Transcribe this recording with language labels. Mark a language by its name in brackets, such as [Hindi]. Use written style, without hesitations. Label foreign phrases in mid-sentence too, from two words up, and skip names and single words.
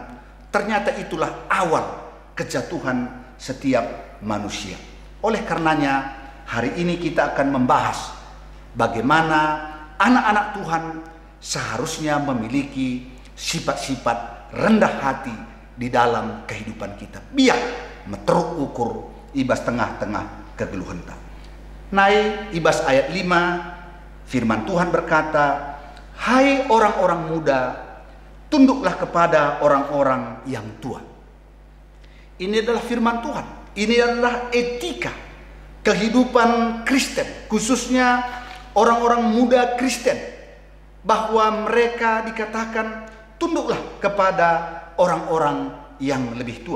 [Indonesian] Ternyata itulah awal kejatuhan setiap manusia. Oleh karenanya hari ini kita akan membahas bagaimana anak-anak Tuhan seharusnya memiliki sifat-sifat rendah hati di dalam kehidupan kita. [Batak Karo] Biar meteruk ukur ibas tengah-tengah kegeluhan. Naik ibas ayat 5, [Indonesian] firman Tuhan berkata, hai orang-orang muda, tunduklah kepada orang-orang yang tua. Ini adalah firman Tuhan. Ini adalah etika kehidupan Kristen, khususnya orang-orang muda Kristen, bahwa mereka dikatakan tunduklah kepada orang-orang yang lebih tua.